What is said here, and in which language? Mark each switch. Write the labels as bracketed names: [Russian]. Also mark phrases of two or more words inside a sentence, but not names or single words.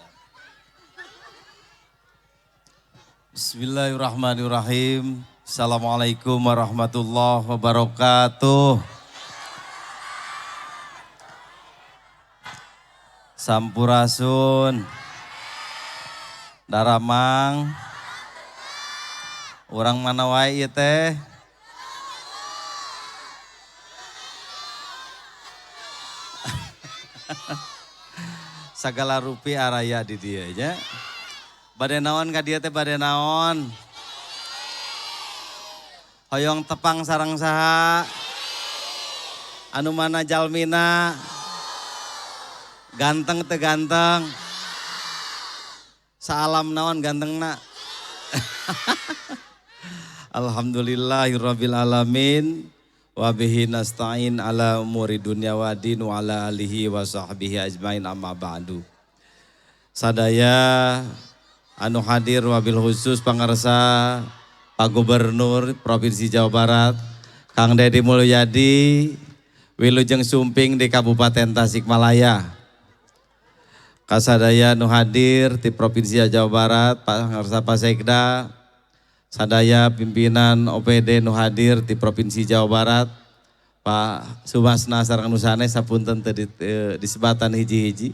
[Arabic] Bismillahirrahmanirrahim. السلام عليكم ورحمة الله وبركاته. [Sundanese] Sampurasun. Daramang. Orang mana wae ieu teh? Sagala rupi araya di dieu nya. Bade naon ka dieu teh bade naon? Hoyong tepang sareng saha? Anu mana jalmina? Ganteng teu ganteng? Saalam naon gantengna? [Arabic] الحمد لله رب العالمين. وبه نستعين على أمور الدنيا والدين وعلى آله وصحبه أجمعين أما بعد. [Sundanese] Sadaya anu hadir wabil khusus pangarsa Pak Gubernur Provinsi Jawa Barat Kang Deddy Mulyadi Wilujeng Sumping di Kabupaten Tasikmalaya. Kasadaya anu hadir di Provinsi Jawa Barat pangarsa Pak Sekda, sadaya pimpinan OPD nu hadir di Provinsi Jawa Barat, Pak Sumasna sareng nu sanes sapunten teu disebatan hiji-hiji.